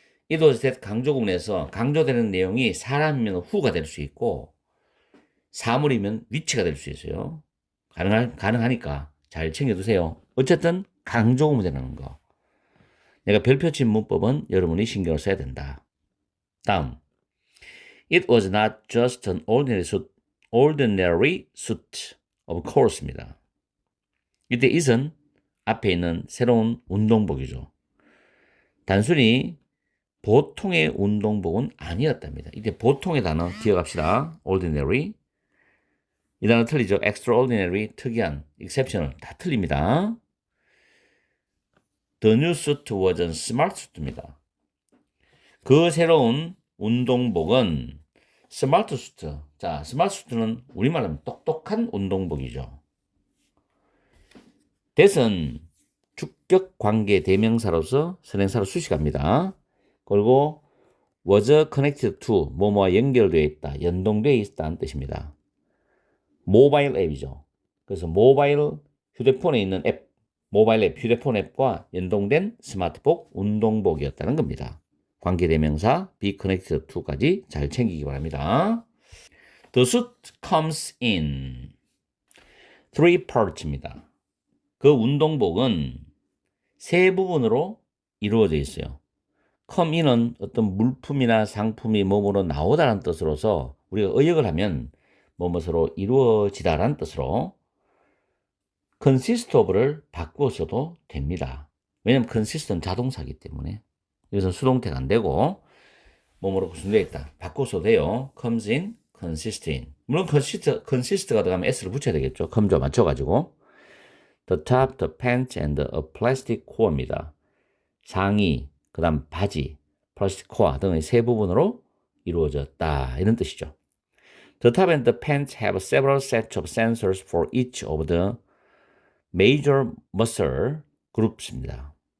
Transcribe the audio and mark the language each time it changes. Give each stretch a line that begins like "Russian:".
English: it was that
Korean: 강조구문에서 강조되는 내용이 사람이면 후가 될 수 있고 사물이면 위치가 될 수 있어요. 가능하니까 잘 챙겨두세요. 어쨌든 강조구문이라는 거. 내가 별표 친 문법은 여러분이 신경을 써야 된다. 다음.
English: It was not just an ordinary suit of course입니다.
Korean: 이때 it은 앞에 있는 새로운 운동복이죠. 단순히 보통의 운동복은 아니었답니다. 이때 보통의 단어 기억합시다. ordinary. 이 단어 틀리죠. extraordinary, 특이한, exceptional 다 틀립니다.
English: The new suit was a smart suit입니다.
Korean: 그 새로운 운동복은 스마트 수트. 자, 스마트 수트는 우리말로 하면 똑똑한 운동복이죠. that은 주격 관계 대명사로서 선행사로 수식합니다. 그리고
English: was connected to
Korean: 뭐뭐와 연결되어 있다, 연동되어 있다는 뜻입니다. 모바일 앱이죠. 그래서 모바일 휴대폰에 있는 앱, 모바일 앱, 휴대폰 앱과 연동된 스마트복, 운동복이었다는 겁니다. 관계대명사
English: be connected to
Korean: 까지 잘 챙기기 바랍니다.
English: The suit comes in three parts입니다.
Korean: 그 운동복은 세 부분으로 이루어져 있어요. come in은 어떤 물품이나 상품이 몸으로 나오다라는 뜻으로서 우리가 의역을 하면 뭐뭐서로 이루어지다라는 뜻으로
English: consist of
Korean: 를 바꾸어서도 됩니다. 왜냐면 consist는 자동사이기 때문에 여기서 수동태가 안 되고 뭐뭐로 구성되어 있다. 바꿔서 돼요.
English: comes in, consist in.
Korean: 물론 consist가 들어가면 s를 붙여야 되겠죠. come조 맞춰가지고.
English: The top, the pants, and a plastic core입니다.
Korean: 상의, 그 다음 바지, 플라스틱 코어 등의 세 부분으로 이루어졌다. 이런 뜻이죠.
English: The top and the pants have several sets of sensors for each of the major muscle groups입니다.